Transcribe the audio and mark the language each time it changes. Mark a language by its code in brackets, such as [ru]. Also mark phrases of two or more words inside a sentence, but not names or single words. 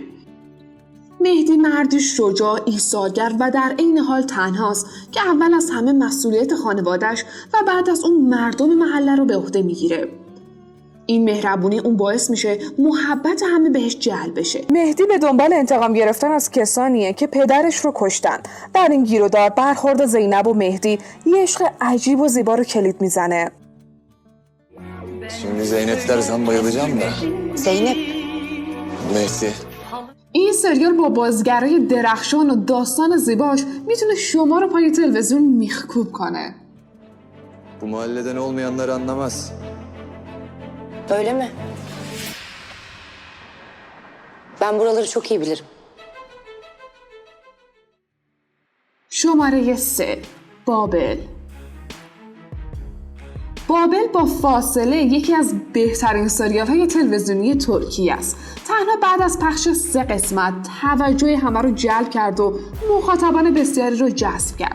[fa] مهدی مردی شجاع، ایثارگر و در عین حال تنهاست که اول از همه مسئولیت خانواده‌اش و بعد از اون مردم محله رو به عهده میگیره. این مهربونی اون باعث میشه محبت همه بهش جلب بشه. مهدی به دنبال انتقام گرفتن از کسانیه که پدرش رو کشتن. در این گیرودار برخورد زینب و مهدی یه عشق عجیب و زیبا رو کلید میزنه. [tr] Şimdi Zeynep dersen bayılacağım da. Zeynep. Mehdi. [fa] این سریال با بازیگرای درخشان و داستان زیباش میتونه شما رو پای تلویزیون میخکوب کنه. [tr] Bu mahalleden olmayanları anlamaz. Öyle mi? Ben buraları çok iyi bilirim. [fa] شماره 3 بابل. بابل با فاصله یکی از بهترین سریال‌های تلویزیونی ترکیه است. تنها بعد از پخش 3 قسمت توجه همه رو جلب کرد و مخاطبان بسیاری رو جذب کرد.